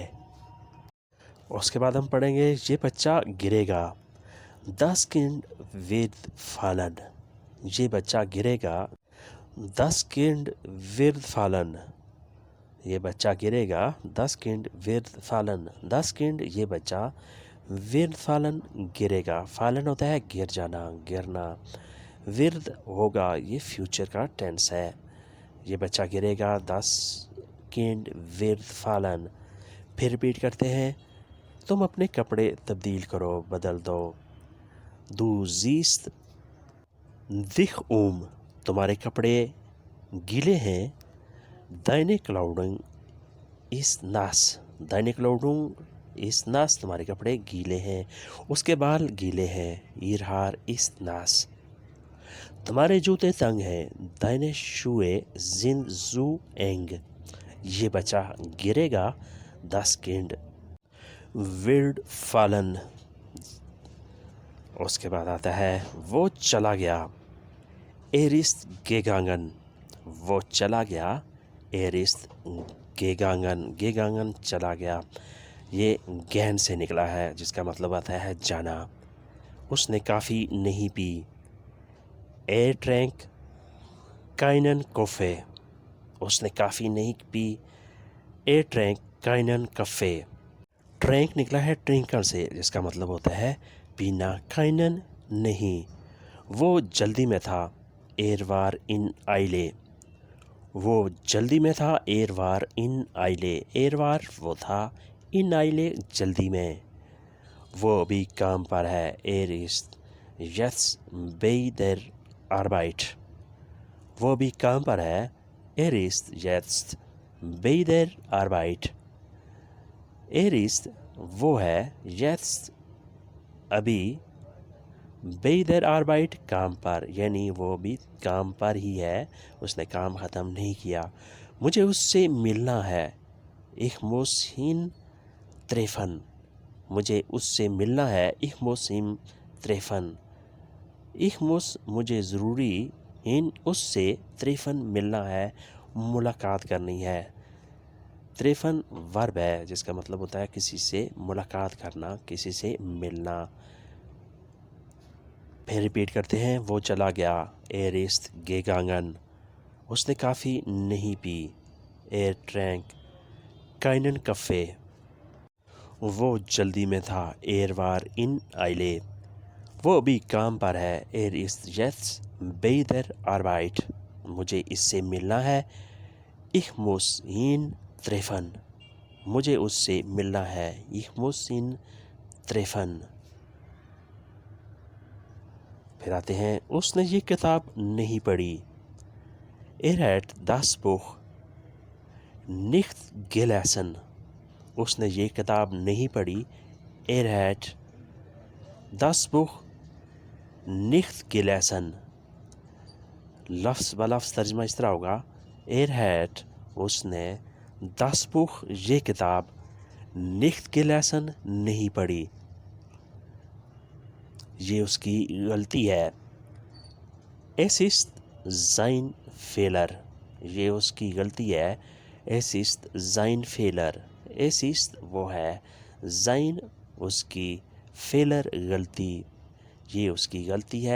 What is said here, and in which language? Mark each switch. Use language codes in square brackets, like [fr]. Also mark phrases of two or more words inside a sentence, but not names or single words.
[ur] اس کے بعد ہم پڑھیں گے یہ بچہ گرے گا۔ [de] Das Kind wird fallen [ur] یہ بچہ گرے گا۔ [de] Das Kind wird fallen [ur] یہ بچہ گرے گا۔ [de] Das Kind wird fallen Das Kind [ur] یہ بچہ، [de] wird fallen [ur] گرے گا۔ fallen ہوتا ہے گر جانا، گرنا۔ wird ہوگا، یہ فیوچر کا ٹینس ہے۔ یہ بچہ گرے گا۔ [de] Das Kind wird fallen [ur] پھر ریپیٹ کرتے ہیں۔ تم اپنے کپڑے تبدیل کرو، بدل دو۔ [de] Du siehst dich [ur] تمہارے کپڑے گیلے ہیں۔ [de] Deine Kleidung ist nass Deine Kleidung ist nass [ur] تمہارے کپڑے گیلے ہیں، اس کے بال گیلے ہیں۔ [de] Ihr Haar ist nass [ur] تمہارے جوتے تنگ ہیں۔ [de] Deine Schuhe sind zu eng [ur] یہ بچہ گرے گا۔ [de] Das Kind wird fallen [ur] اس کے بعد آتا ہے وہ چلا گیا۔ [de] Er ist gegangen [ur] وہ چلا گیا۔ [de] Er ist gegangen gegangen [ur] چلا گیا، یہ گہن سے نکلا ہے جس کا مطلب آتا ہے جانا۔ اس نے کافی نہیں پی۔ [de] Er trank keinen Kaffee [ur] اس نے کافی نہیں پی۔ [de] Er trank keinen Kaffee [ur] ٹرینک نکلا ہے ٹرنکر سے جس کا مطلب ہوتا ہے پینا۔ keinen نہیں، وہ جلدی میں تھا۔ [de] Er war in Eile [ur] وہ جلدی میں تھا۔ [de] Er war in Eile Er war [ur] وہ تھا، [de] in Eile [ur] جلدی میں، وہ ابھی کام پر ہے۔ [de] Er ist jetzt bei der Arbeit [ur] وہ ابھی کام پر ہے۔ [de] Er ist jetzt bei der Arbeit Er ist [ur] وہ ہے، jetzt ابھی، [de] bei der Arbeit [ur] کام پر، یعنی وہ بھی کام پر ہی ہے، اس نے کام ختم نہیں کیا۔ مجھے اس سے ملنا ہے۔ [de] Ich muss ihn treffen [ur] مجھے اس سے ملنا ہے۔ [de] Ich muss ihn treffen Ich muss [ur] مجھے ضروری، ihn اس سے، treffen ملنا ہے، ملاقات کرنی ہے۔ treffen ورب ہے جس کا مطلب ہوتا ہے کسی سے ملاقات کرنا، کسی سے ملنا۔ پھر ریپیٹ کرتے ہیں وہ چلا گیا۔ [de] Er ist gegangen [ur] اس نے کافی نہیں پی۔ [de] Er trank keinen Kaffee [ur] وہ جلدی میں تھا۔ [de] Er war in Eile [ur] وہ ابھی کام پر ہے۔ [de] Er ist jetzt bei der Arbeit [ur] مجھے اس سے ملنا ہے۔ [de] Ich muss ihn treffen [ur] مجھے اس سے ملنا ہے۔ [de] Ich muss ihn treffen. [ur] پھر آتے ہیں اس نے یہ کتاب نہیں پڑھی. [de] hat das Buch nicht gelesen. [ur] اس نے یہ کتاب نہیں پڑھی. [de] hat das Buch nicht gelesen. [ur] لفظ بلفظ ترجمہ اس طرح ہوگا. hat اس نے [de] das Buch [ur] یہ کتاب [de] nicht gelesen [ur] نہیں پڑھی. یہ اس کی غلطی ہے. [de] es ist sein Fehler. [ur] یہ اس کی غلطی ہے. [de] es ist sein Fehler. es ist [ur] وہ ہے, sein اس کی, Fehler غلطی, یہ اس کی غلطی ہے.